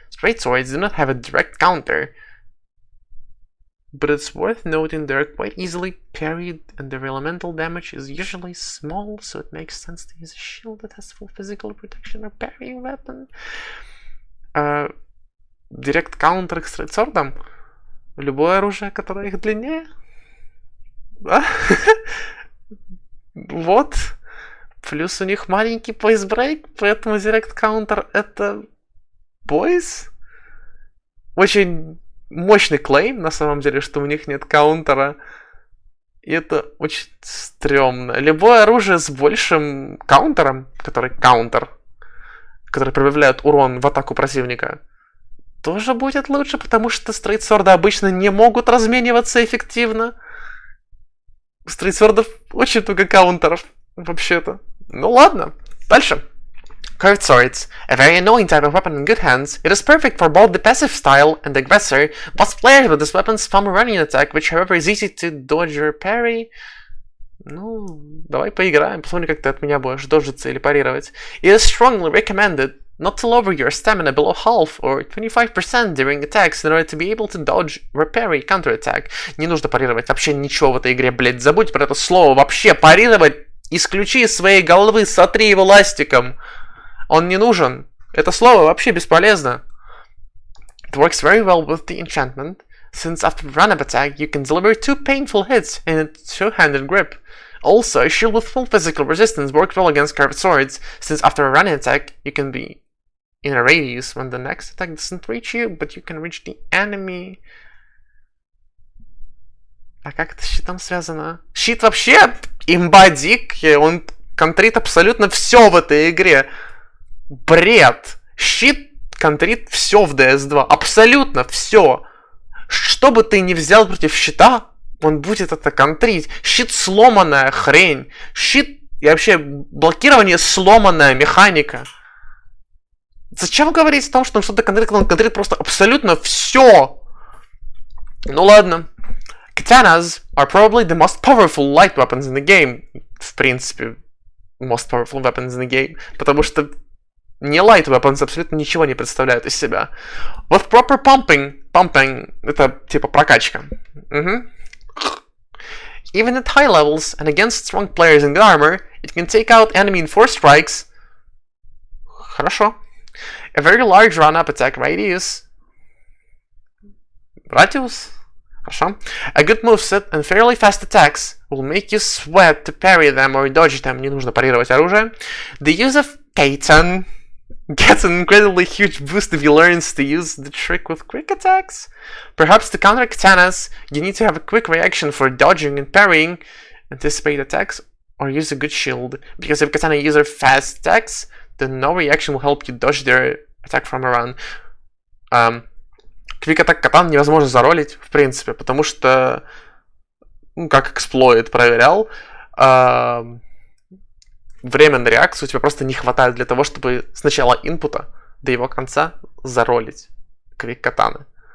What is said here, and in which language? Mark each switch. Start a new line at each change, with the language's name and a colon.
English: Straight swords do not have a direct counter, but it's worth noting they're quite easily parried and their elemental damage is usually small, so it makes sense to use a shield that has full physical protection or parrying weapon. Direct counter
Russian: к стрейт-сордам? Любое оружие, которое их длиннее? Да? Вот. Плюс у них маленький poise break, поэтому direct counter это poise. Очень мощный клейм, на самом деле, что у них нет каунтера. И это очень стрёмно. Любое оружие с большим каунтером, который прибавляет урон в атаку противника, тоже будет лучше, потому что стрейтсворды обычно не могут размениваться эффективно. У стрейтсвордов очень много каунтеров, вообще-то. Ну ладно, дальше. Curved swords.
English: A very annoying type of weapon in good hands, it is perfect for both the passive style and the aggressor. Most players with this weapon spam a running attack, which however is easy to dodge or parry.
Russian: Ну, давай поиграем, посмотрим, как ты от меня будешь доджиться или парировать.
English: It is strongly recommended not to lower your stamina below half or 25% during attacks in order to be able to dodge or parry counter-attack.
Russian: Не нужно парировать вообще ничего в этой игре, блять, забудь про это слово. Вообще парировать исключи из своей головы, сотри его ластиком. Он не нужен. Это слово вообще бесполезно.
English: It works very well with the enchantment, since after a run-up attack you can deliver 2 painful hits in a two-handed grip. Also, a shield with full physical resistance works well against curved swords, since after a running attack you can be in a radius when the next attack doesn't reach you, but you can reach the enemy.
Russian: А как это с щитом связано? Щит вообще имбадик, он контрит абсолютно все в этой игре. Бред! Щит контрит все в ДС2. Абсолютно все. Что бы ты ни взял против щита, он будет это контрить. Щит сломанная хрень. Щит и вообще блокирование сломанная механика. Зачем говорить о том, что он что-то контрит, когда он контрит просто абсолютно все? Ну ладно.
English: Katanas are probably the most powerful light weapons in the game.
Russian: В принципе,
English: most powerful weapons in the game.
Russian: Потому что не light weapons абсолютно ничего не представляют из себя.
English: With proper pumping
Russian: это типа прокачка.
English: Even at high levels and against strong players in good armor, it can take out enemy in 4 strikes.
Russian: Хорошо.
English: A very large run-up attack radius.
Russian: Radius? Хорошо.
English: A good moveset and fairly fast attacks will make you sweat to parry them or dodge them.
Russian: Не нужно парировать оружие.
English: The use of Katan gets an incredibly huge boost if he learns to use the trick with quick attacks. Perhaps to counter katanas, you need to have a quick reaction for dodging and parrying, anticipate attacks, or use a good shield. Because if katana user fast attacks, then no reaction will help you dodge their attack from a run.
Russian: Quick attack катан невозможно заролить, в принципе, потому что, ну, как эксплойт проверял, время на реакцию у тебя просто не хватает для того, чтобы с начала инпута до его конца заролить квик катаны.